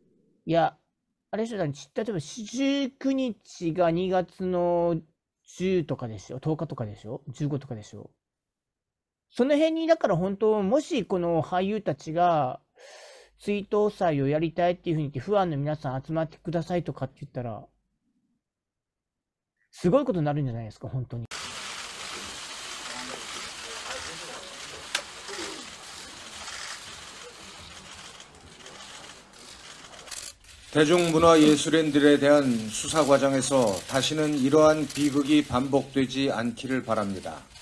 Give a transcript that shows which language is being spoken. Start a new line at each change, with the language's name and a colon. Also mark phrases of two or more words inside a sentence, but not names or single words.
Japanese: いや、あれでしょ、例えば19日が2月の10とかでしょ、10日とかでしょ、15とかでしょ。その辺に、だから本当、もしこの俳優たちが追悼祭をやりたいっていうふうに言って、ファンの皆さん集まってくださいとかって言ったら、すごいことになるんじゃないですか、本当に。
Korean: 대중문화예술인들에 대한 수사 과정에서 다시는 이러한 비극이 반복되지 않기를 바랍니다.